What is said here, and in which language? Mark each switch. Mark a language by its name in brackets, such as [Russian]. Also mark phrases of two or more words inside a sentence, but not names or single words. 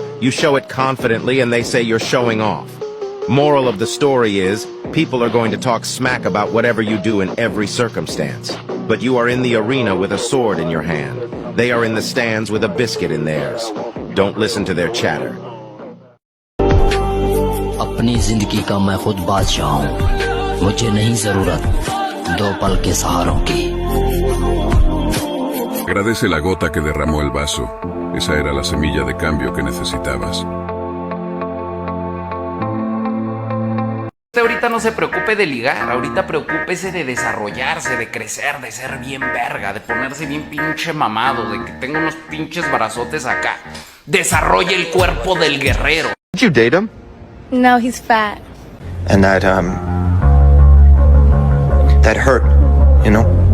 [English] You show it confidently and they say you're showing off. Moral of the story is, people are going to talk smack about whatever you do in every circumstance. But you are in the arena with a sword in your hand. They are in the stands with a biscuit in theirs. Don't listen to their chatter. [Hindi] अपनी जिंदगी का मैं खुद बादशाह हूँ मुझे नहीं जरूरत दो पल के सहारों की [Spanish] Agradece la gota que derramó el vaso. Esa era la semilla de cambio que necesitabas. Ahorita no se preocupe de ligar, ahorita preocúpese de desarrollarse, de crecer, de ser bien verga, de ponerse bien pinche mamado, de que tenga unos pinches brazotes acá. Desarrolle el cuerpo del guerrero. [English] Did you date him? No, he's fat. And that hurt, you know?